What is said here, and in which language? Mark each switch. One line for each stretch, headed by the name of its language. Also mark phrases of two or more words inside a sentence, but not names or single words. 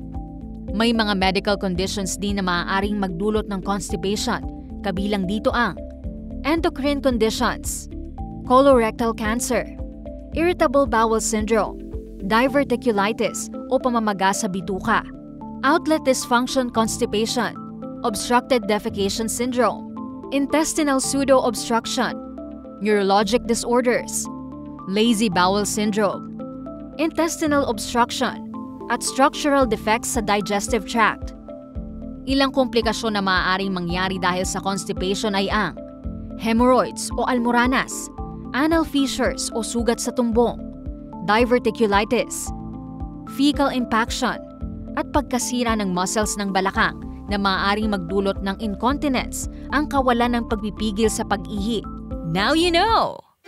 Filipino: May mga
English: medical conditions
Filipino: din na maaaring magdulot ng constipation, kabilang dito ang
English: endocrine conditions, colorectal cancer, irritable bowel syndrome, diverticulitis
Filipino: o pamamaga sa bituka,
English: outlet dysfunction constipation, obstructed defecation syndrome, intestinal pseudo-obstruction, neurologic disorders, lazy bowel syndrome, intestinal obstruction,
Filipino: at
English: structural defects
Filipino: sa
English: digestive tract.
Filipino: Ilang komplikasyon na maaaring mangyari dahil sa constipation ay ang hemorrhoids o almoranas,
English: anal fissures
Filipino: o sugat sa tumbong, diverticulitis,
English: fecal impaction,
Filipino: at pagkasira ng muscles ng balakang na maaaring magdulot ng incontinence, ang kawalan ng pagpipigil sa pag-ihi.
English: Now you know!